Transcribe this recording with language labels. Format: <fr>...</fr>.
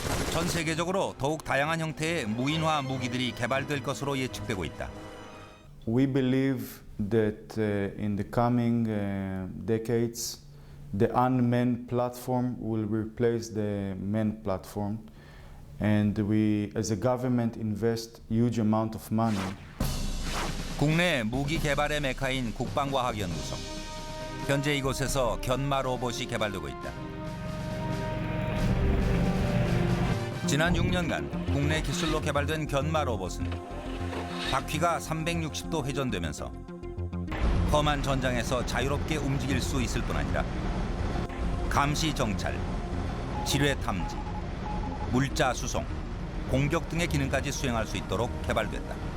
<ko>전 세계적으로 더욱 다양한 형태의 무인화 무기들이 개발될 것으로 예측되고 있다.</ko> <en>We believe that in the coming decades, the unmanned platform will replace the manned platform, and we, as a government, invest huge amount of money.</en> <ko>국내 무기 개발의 메카인 국방과학연구소. 현재 이곳에서 견마 로봇이 개발되고 있다. 지난 6년간 국내 기술로 개발된 견마 로봇은 바퀴가 360도 회전되면서 험한 전장에서 자유롭게 움직일 수 있을 뿐 아니라 감시 정찰, 지뢰 탐지, 물자 수송, 공격 등의 기능까지 수행할 수 있도록 개발됐다.</ko>